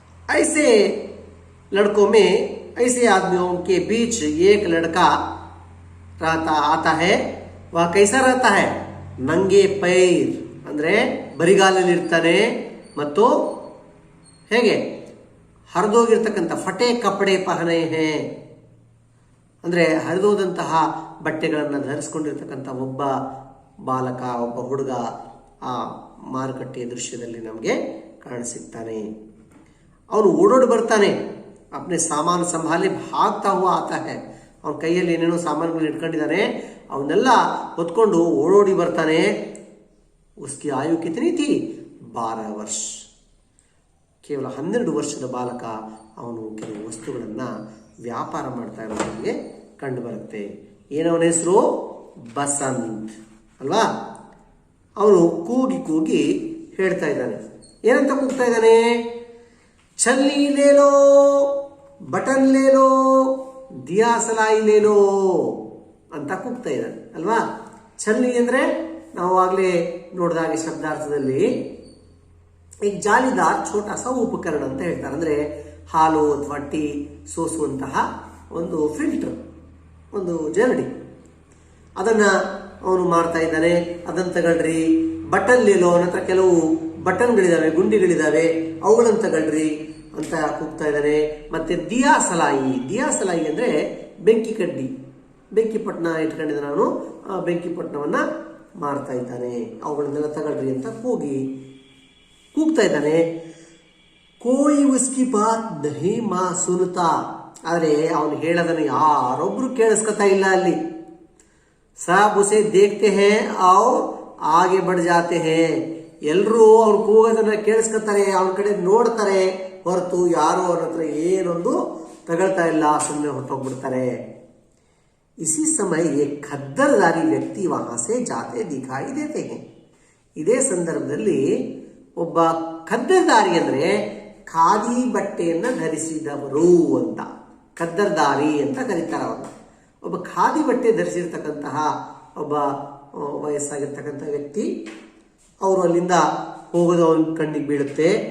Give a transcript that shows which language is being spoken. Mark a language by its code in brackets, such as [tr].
[hi] ऐसे लड़कों में, ऐसे आदमियों के बीच एक लड़का आता है. वह कैसा रहता है? [kn] ನಂಗೆ ಪೈರ್ ಅಂದ್ರೆ ಬರಿಗಾಲಲ್ಲಿರ್ತಾನೆ ಮತ್ತು ಹೇಗೆ ಹರಿದೋಗಿರ್ತಕ್ಕಂಥ [hi] ಫಟೆ ಕಪಡೆ ಪಹನೆ ಹೇ [kn] ಅಂದ್ರೆ ಹರಿದೋದಂತಹ ಬಟ್ಟೆಗಳನ್ನು ಧರಿಸಿಕೊಂಡಿರ್ತಕ್ಕಂಥ ಒಬ್ಬ ಬಾಲಕ, ಒಬ್ಬ ಹುಡುಗ ಆ ಮಾರುಕಟ್ಟೆಯ ದೃಶ್ಯದಲ್ಲಿ ನಮಗೆ ಕಾಣಿಸುತ್ತಾನೆ. ಅವನು ಓಡೋಡಿ ಬರ್ತಾನೆ, [hi] अपने सामान संभाले भागता हुआ आता है. [kn] ಅವನ ಕೈಯಲ್ಲಿ ಏನೇನೋ ಸಾಮಾನುಗಳು ಇಟ್ಕೊಂಡಿದ್ದಾನೆ, ಅವನ್ನೆಲ್ಲ ಹೊತ್ಕೊಂಡು ಓಡೋಡಿ ಬರ್ತಾನೆ. [hi] उसकी आयु कितनी थी? [kn] 12 ವರ್ಷ. ಕೇವಲ 12 ವರ್ಷದ ಬಾಲಕ ಅವನು ಕೆಲವು ವಸ್ತುಗಳನ್ನ ವ್ಯಾಪಾರ ಮಾಡ್ತಾ ಇರೋದು ನಮಗೆ ಕಂಡು ಬರುತ್ತೆ. ಏನವನ ಹೆಸರು? ಬಸಂತ್ ಅಲ್ವಾ. ಅವನು ಕೂಗಿ ಕೂಗಿ ಹೇಳ್ತಾ ಇದ್ದಾನೆ. ಏನಂತ ಕೂಗ್ತಾ ಇದ್ದಾನೆ? [hi] छलनी ले लो, बटन ले लो, दिया सलाई ले लो [kn] ಅಂತ ಕೂಗ್ತಾ ಇದ್ದಾನೆ ಅಲ್ವಾ. ಛಲ್ನಿ ಅಂದ್ರೆ ನಾವು ಆಗ್ಲೇ ನೋಡಿದಾಗೆ ಶಬ್ದಾರ್ಥದಲ್ಲಿ [hi] एक ಜಾಲಿದಾರ್ ಛೋಟಾ ಸಾ ಉಪಕರಣ [kn] ಅಂತ ಹೇಳ್ತಾರೆ. ಅಂದ್ರೆ ಹಾಲು ಅಥವಾ ಟೀ ಸೋಸುವಂತಹ ಒಂದು ಫಿಲ್ಟರ್, ಒಂದು ಜರಡಿ, ಅದನ್ನ ಅವನು ಮಾಡ್ತಾ ಇದ್ದಾನೆ. ಅದನ್ನ ತಗೊಳ್ರಿ. [hi] ಬಟನ್ ಲೇಲೋ, [kn] ಅವನ ಹತ್ರ ಕೆಲವು ಬಟನ್ಗಳಿದಾವೆ, ಗುಂಡಿಗಳಿದಾವೆ, ಅವುಗಳನ್ನು ತಗೊಳ್ರಿ ಅಂತ ಕೂಗ್ತಾ ಇದ್ದಾನೆ. ಮತ್ತೆ ದಿಯಾ ಸಲಾಯಿ, ದಿಯಾ ಸಲಾಯಿ ಅಂದ್ರೆ ಬೆಂಕಿ ಕಡ್ಡಿ, ಬೆಂಕಿ ಪಟ್ಟಣ ಇಟ್ಕೊಂಡಿದ್ದಾನೆ ಅವನು. ಆ ಬೆಂಕಿ ಪಟ್ಟಣವನ್ನ ಮಾರ್ತಾ ಇದ್ದಾನೆ. ಅವುಗಳನ್ನೆಲ್ಲ ತಗೊಳ್ರಿ ಅಂತ ಕೂಗ್ತಾ ಇದ್ದಾನೆ. [hi] ಕೋಯಿ ಉಸ್ಕಿ ಬಾತ್ ನಹಿ ಮಾ ಸುನ್ತಾ, [kn] ಆದ್ರೆ ಅವನು ಹೇಳೋದನ್ನು ಯಾರೊಬ್ರು ಕೇಳಿಸ್ಕೊತಾ ಇಲ್ಲ ಅಲ್ಲಿ. [hi] सब उसे देखते हैं और आगे बढ़ जाते हैं. [kn] ಎಲ್ಲರೂ ಅವ್ರು ಕೂಗೋದನ್ನ ಕೇಳಿಸ್ಕೊತಾರೆ, ಅವನ ಕಡೆ ನೋಡ್ತಾರೆ, ಹೊರತು ಯಾರು ಅವ್ರ ಹತ್ರ ಏನೊಂದು ತಗೊಳ್ತಾ ಇಲ್ಲ, ಸುಮ್ಮನೆ ಹೊರಟೋಗ್ಬಿಡ್ತಾರೆ. [hi] इसी समय एक खद्दरदारी व्यक्ति वहां से जाते दिखाई देते हैं. [kn] ಇದೇ ಸಂದರ್ಭದಲ್ಲಿ ಒಬ್ಬ ಖದ್ದರ್ದಾರಿ ಅಂದ್ರೆ ಖಾದಿ ಬಟ್ಟೆಯನ್ನ ಧರಿಸಿದವರು ಅಂತ, ಖದ್ದರ್ದಾರಿ ಅಂತ ಕರೀತಾರೆ ಅವನ್ನ. ಒಬ್ಬ ಖಾದಿ ಬಟ್ಟೆ ಧರಿಸಿರ್ತಕ್ಕಂತಹ ಒಬ್ಬ ವಯಸ್ಸಾಗಿರ್ತಕ್ಕಂಥ ವ್ಯಕ್ತಿ, ಅವರು ಅಲ್ಲಿಂದ ಹೋಗೋದು ಅವನ ಕಣ್ಣಿಗೆ ಬೀಳುತ್ತೆ.